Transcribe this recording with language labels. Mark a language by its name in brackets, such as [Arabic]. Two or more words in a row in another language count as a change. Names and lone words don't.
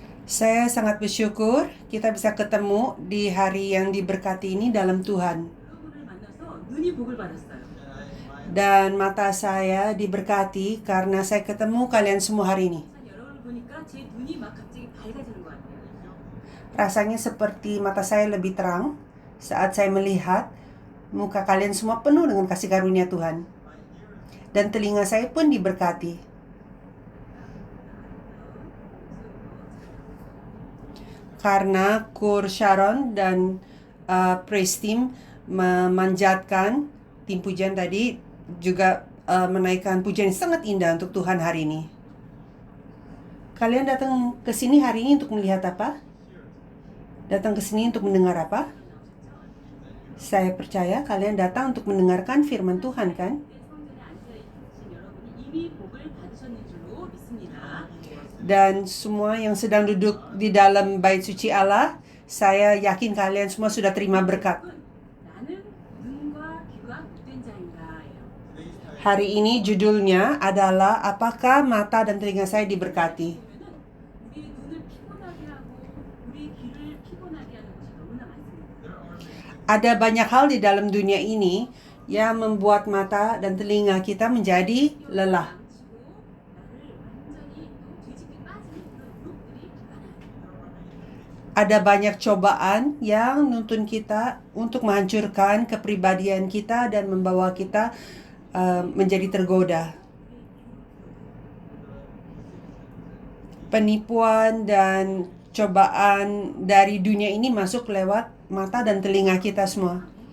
[Indonesian] Saya sangat bersyukur kita bisa ketemu di hari yang diberkati ini dalam Tuhan. [Korean] 여러분을 만나서 눈이 복을 받았어요. [Indonesian] Dan mata saya diberkati karena saya ketemu kalian semua hari ini. [Korean] 여러분을 보니까 제 눈이 막 갑자기 밝아지는 것 같아요. [Indonesian] Rasanya seperti mata saya lebih terang saat saya melihat muka kalian semua penuh dengan kasih karunia Tuhan. Dan telinga saya pun diberkati. Karena Kur Sharon dan [English] praise team [Indonesian] memanjatkan tim pujian tadi juga menaikkan pujian yang sangat indah untuk Tuhan hari ini. Kalian datang ke sini hari ini untuk melihat apa? Datang ke sini untuk mendengar apa? Saya percaya kalian datang untuk mendengarkan firman Tuhan, kan? [Korean] 이미 복을 받으셨는 줄로 믿습니다. [Indonesian] Dan semua yang sedang duduk di dalam bait suci Allah, saya yakin kalian semua sudah terima berkat. [Korean] 나는 눈과 귀가 복된 자인가예요. [Indonesian] Hari ini judulnya adalah apakah mata dan telinga saya diberkati? [Korean] 우리 눈을 피곤하게 하고 우리 귀를 피곤하게 하는 것이 너무나 많습니다. [Indonesian] Ada banyak hal di dalam dunia ini yang membuat mata dan telinga kita menjadi lelah. [Korean] 나를 완전히 뒤집게 빠지는 그런 유혹들이 많아요. [Indonesian] Ada banyak cobaan yang nuntun kita untuk menghancurkan kepribadian kita dan membawa kita menjadi tergoda. Penipuan dan cobaan dari dunia ini masuk lewat mata dan telinga kita semua.